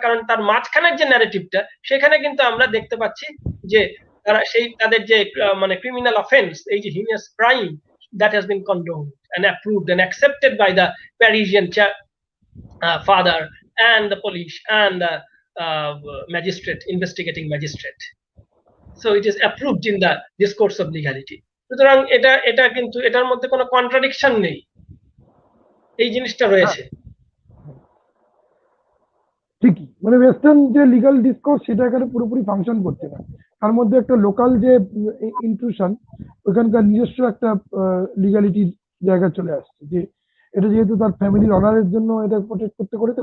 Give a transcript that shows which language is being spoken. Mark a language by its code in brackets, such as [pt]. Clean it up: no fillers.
[bn] কারণ তার মাঝখানের যে ন্যারেটিভটা সেখানে কিন্তু আমরা দেখতে পাচ্ছি যে তারা সেই তাদের যে মানে ক্রিমিনাল অফেন্স, এই যে heinous crime, [en] that has been condoned and approved and accepted by the Parisian father and the police and the magistrate, investigating magistrate. So it is approved in the discourse of legality. [bn] সুতরাং এটা কিন্তু এটার মধ্যে কোনো contradiction নেই, এই জিনিসটা রয়েছে। ঠিকই, মানে ওয়েস্টার্ন যে লিগাল ডিসকোর্স সেটা এখানে পুরোপুরি ফাংশন করছে না। তার মধ্যে একটা লোকাল যে ইনক্লুশন, ওখানকার নিজস্ব একটা লিগালিটির জায়গা চলে আসছে, যে এটা যেহেতু তার ফ্যামিলির অনারের জন্য এটা প্রোটেক্ট করতে করেছে।